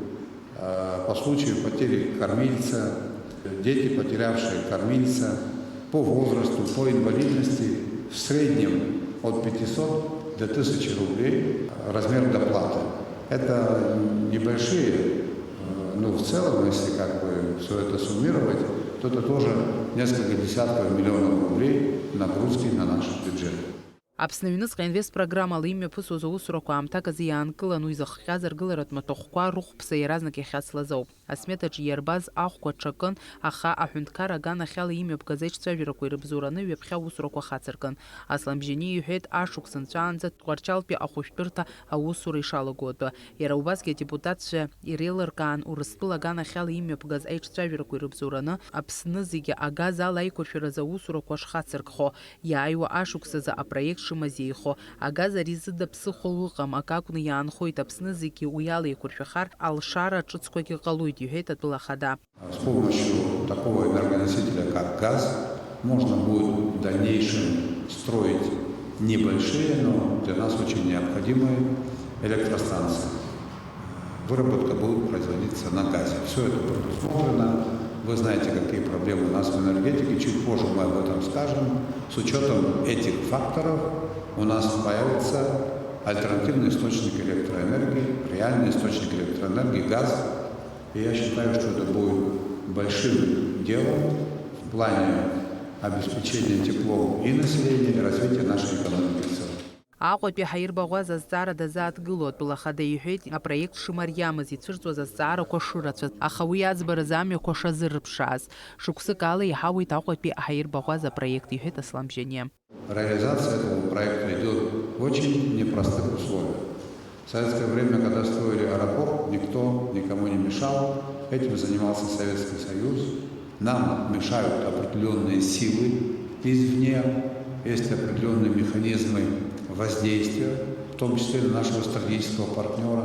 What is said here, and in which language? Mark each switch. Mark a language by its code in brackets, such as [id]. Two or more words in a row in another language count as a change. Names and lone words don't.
[ru] по случаю потери кормильца, дети, потерявшие кормильца, по возрасту, по инвалидности, в среднем от 500 до 1000 рублей размер доплаты. Это небольшие, но в целом, если все это суммировать, то это тоже несколько десятков миллионов рублей нагрузки на наш бюджет. [ab] Аԥсны Аҩныҵҟа инвестпрограммала имҩаԥысуаз аусурақәа аамҭаказы иаанкылан уи изыхҟьаз аргыларатә маҭәахәқәа рыхәԥса иаразнак иахьацлаз ауп. Асмет аҿы иарбаз ахәқәа ҽакын, аха аҳәынҭқар аганахьала имҩаԥгаз аиҿцәажәарақәа ирыбзоураны ҩаԥхьа аусурақәа хацыркын. Аслан Бжьаниа иҳәеит, ашықәс нҵәаанӡа Тҟәарчалтәи ахәышәтәырҭа аусура ишалаго атәы. Иара убасгьы адепутатцәа иреилыркаан Урыстәыла аганахьала имҩаԥгаз аиҿцәажәарақәа ирыбзоураны Аԥсны зегьы агаз ала аиқәыршәаразы аусурақәа шхацыркхо, иааиуа ашықәс азы апроект шымазеихо, агаз ари зыда ԥсыхәа ыҟам, акакәны иаанхоит Аԥсны зегьы уи ала еиқәыршәахар алшара ҿыцқәагьы ҟалоит, иҳәеит атәыла ахада. [ru] С помощью такого энергоносителя, как газ, можно будет в дальнейшем строить небольшие, но для нас очень необходимые электростанции. Выработка будет производиться на газе. Все это предусмотрено. Вы знаете, какие проблемы у нас в энергетике. Чуть позже мы об этом скажем. С учетом этих факторов у нас появится альтернативный источник электроэнергии, реальный источник электроэнергии, газ. И я считаю, что это будет большим делом в плане обеспечения теплом и населения, и развития нашей экономики в целом. [ab] Аҟәатәи ҳаирбаӷәаз азҵаара дазааҭгыло атәыла ахада иҳәеит, апроект шымариамыз ицәырҵуаз азҵаарақәа шырацәаз, аха уи аӡбараз амҩақәа шазырԥшааз. Шықәсык ала иҳауеит Аҟәатәи ҳаирбаӷәаз апроект, иҳәеит Аслан Бжьаниа. [ru] Реализация этого проекта идет в очень непростых условиях. В советское время, когда строили аэропорт, никто никому не мешал. Этим занимался Советский Союз. Нам мешают определенные силы извне. Есть определенные механизмы воздействия, в том числе на нашего стратегического партнера.